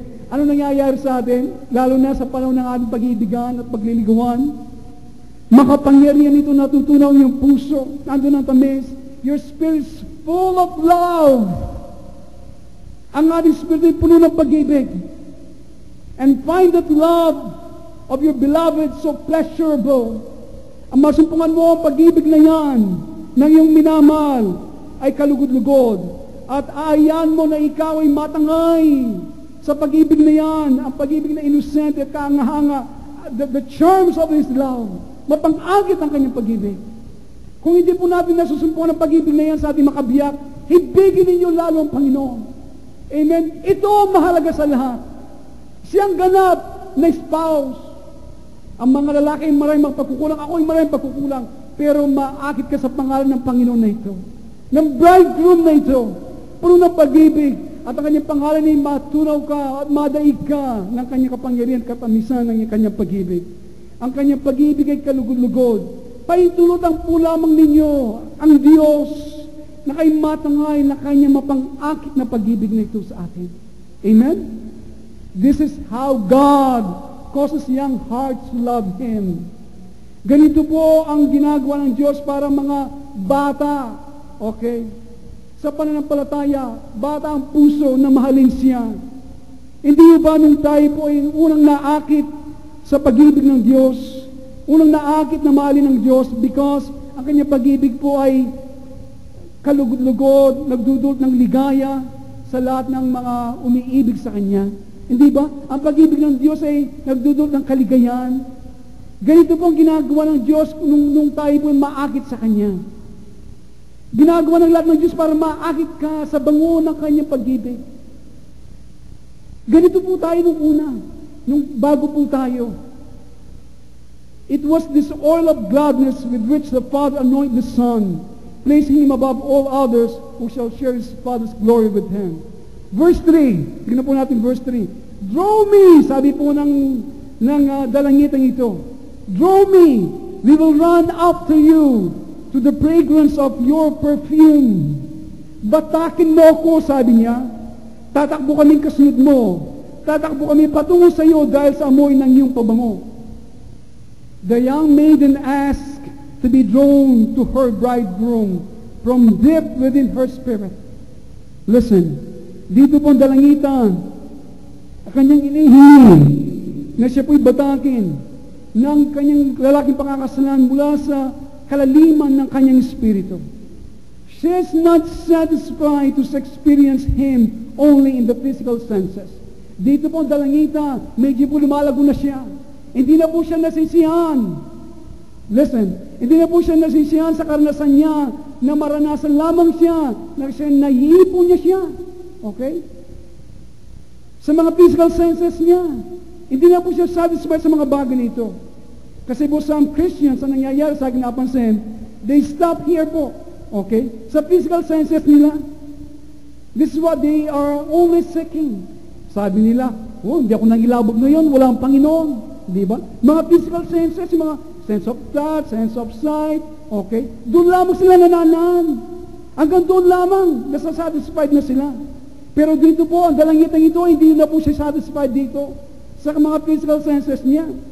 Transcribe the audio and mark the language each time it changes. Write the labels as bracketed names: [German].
[Filipino] Ano nangyayari sa atin? Lalo na sa panahon ng ating pag-iibigan at pagliliguan. Makapangyarihan ito, natutunaw yung puso, nandun ang tamis. [English] Your spirit is full of love. [Filipino] Ang ating spirito ay puno ng pag-ibig. [English] And find that love of your beloved so pleasurable. [Filipino] Ang masumpungan mo ang pag-ibig na yan ng iyong minamahal ay kalugod-lugod. At aayan mo na ikaw ay matangay sa pag-ibig na yan, ang pag-ibig na innocent at kaangahanga, [English] the charms of His love. [Filipino] Mapang-agit ang kanyang pag-ibig. Kung hindi po natin nasusumpungan ang pag-ibig na yan sa ating makabiyak, hibigin ninyo lalo ang Panginoon. Amen? Ito ang mahalaga sa lahat. Siyang ganap na spouse. Ang mga lalaki ay maraming pagkukulang. Ako ay maraming pagkukulang. Pero maakit ka sa pangalan ng Panginoon na ito. Ng bridegroom na ito. Puno ng pag-ibig. At ang kanyang pangalan ay matunaw ka at madaig ka ng kanyang kapangyarihan at katamisan ng kanyang pag-ibig. Ang kanyang pag-ibig ay kalugod-lugod. Paintulutan po lamang ninyo ang Diyos na kay matangay na kanyang mapang-akit na pag-ibig na ito sa atin. Amen? [English] This is how God causes young hearts to love Him. [Filipino] Ganito po ang ginagawa ng Diyos para mga bata. Okay? Sa pananampalataya, bata ang puso na mahalin siya. Hindi ba nung tayo po ay unang naakit sa pag-ibig ng Diyos, unang naakit na mahalin ng Diyos because ang kanyang pag-ibig po ay kalugod-lugod, nagdudulot ng ligaya sa lahat ng mga umiibig sa Kanya. Hindi ba? Ang pag-ibig ng Diyos ay nagdudulot ng kaligayahan. Ganito po ang ginagawa ng Diyos nung tayo po ay maakit sa Kanya. Ginagawa ng lahat ng Diyos para maakit ka sa bango ng Kanyang pag-ibig. Ganito po tayo nung una, nung bago po tayo. [English] It was this oil of gladness with which the Father anointed the Son, placing Him above all others who shall share His Father's glory with Him. [Filipino] Verse 3, tignan po natin verse 3. [English] Draw me, [Filipino] sabi po ng dalangitang ito. [English] Draw me, we will run after you to the fragrance of your perfume. [Filipino] Batakin mo ko, sabi niya. Tatakbo kaming kasunod mo. Tatakbo kami patungo sa iyo dahil sa amoy ng iyong pabango. [English] The young maiden asked to be drawn to her bridegroom from deep within her spirit. [Filipino] Listen, dito po ang dalangitan, ang kanyang inihingi na siya po'y batakin ng kanyang lalaking pangakasalan mula sa kalaliman ng kanyang espiritu. [English] She is not satisfied to experience Him only in the physical senses. [Filipino] Dito po ang dalangita, medyo po lumalago na siya. Hindi na po siya nasisiyahan. Listen, hindi na po siya nasisiyahan sa karanasan niya na maranasan lamang siya, na siya nahihipon niya siya. Okay? Sa mga physical senses niya. Hindi na po siya satisfied sa mga bagay nito. Kasi po [English] some Christians, [Filipino] ang nangyayari sa akin napansin, [English] they stop here [Filipino] po. Okay? Sa physical senses nila. [English] This is what they are only seeking. [Filipino] Sabi nila, oh, hindi ako nangilabog ngayon, wala ang Panginoon. Di ba? Mga physical senses, mga sense of touch, sense of sight, okay? Doon lamang sila nananaan. Hanggang doon lamang, nasa-satisfied na sila. Pero dito po, ang dalangitang ito, hindi na po siya satisfied dito sa mga physical senses niya.